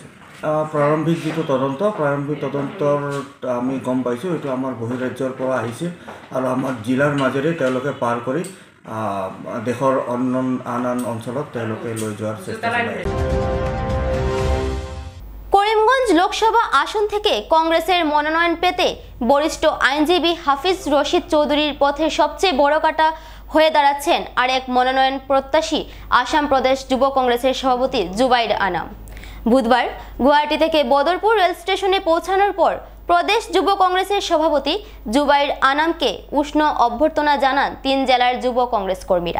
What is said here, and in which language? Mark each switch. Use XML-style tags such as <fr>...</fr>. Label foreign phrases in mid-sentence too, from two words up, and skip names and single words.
<as>প্ৰাৰম্ভিক যিটো প্ৰাৰম্ভিক তদন্তৰ আমি গম পাইছোঁ, এইটো আমাৰ বহিৰাজ্যৰ পৰা আহিছিল আৰু আমাৰ জিলাৰ মাজেৰে তেওঁলোকে পাৰ কৰি দেশৰ আন আন অঞ্চলত তেওঁলোকে লৈ যোৱাৰ চেষ্টা চলাই।</as> <bn>করিমগঞ্জ লোকসভা আসন থেকে কংগ্রেসের মনোনয়ন পেতে বরিষ্ঠ আইনজীবী হাফিজ রশিদ চৌধুরীর পথে সবচেয়ে বড় কাটা হয়ে দাঁড়াচ্ছেন আরেক মনোনয়ন প্রত্যাশী আসাম প্রদেশ যুব কংগ্রেসের সভাপতি জুবাইর আনাম। বুধবার গুয়াহাটি থেকে বদরপুর রেল স্টেশনে পৌঁছানোর পর প্রদেশ যুব কংগ্রেসের সভাপতি জুবাইর আনামকে উষ্ণ অভ্যর্থনা জানান 3 জেলার যুব কংগ্রেস কর্মীরা।</bn>